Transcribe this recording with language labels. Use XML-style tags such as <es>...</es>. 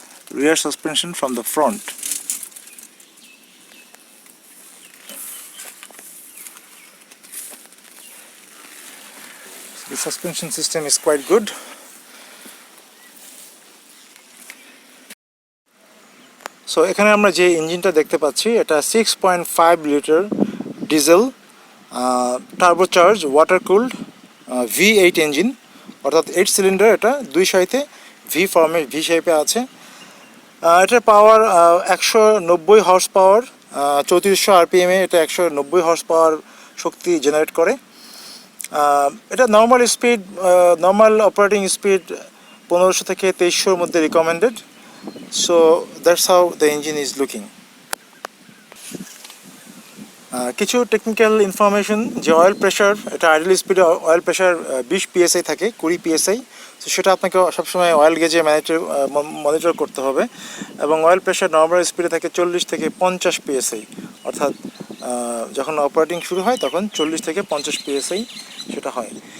<en>Rear suspension from the front. The suspension system is quite good.</en> <bn>So এখানে আমরা যে ইঞ্জিনটা দেখতে পাচ্ছি, এটা 6.5 litre diesel turbocharge water cooled V8 engine, অর্থাৎ 8 সিলিন্ডার। এটা 2 সাইতে ভি শেপে আছে। এটার পাওয়ার 190 হর্স পাওয়ার, 3400 আরপিএমে এটা 190 হর্স পাওয়ার শক্তি জেনারেট করে। এটা নর্মাল অপারেটিং স্পিড 1500 থেকে 2300-র মধ্যে recommended.</bn> <en>So that's how the engine is looking.</en> <bn>কিছু টেকনিক্যাল ইনফরমেশন, যে অয়েল প্রেশার, এটা আইডল স্পিডে অয়েল প্রেশার 20 PSI থাকে, 20 PSI। তো সেটা আপনাকে সবসময় অয়েল গেজে মনিটর করতে হবে। এবং অয়েল প্রেশার নর্মাল স্পিডে থাকে 40 থেকে 50 PSI, অর্থাৎ যখন অপারেটিং শুরু হয় তখন 40 থেকে 50 PSI সেটা হয়।</bn>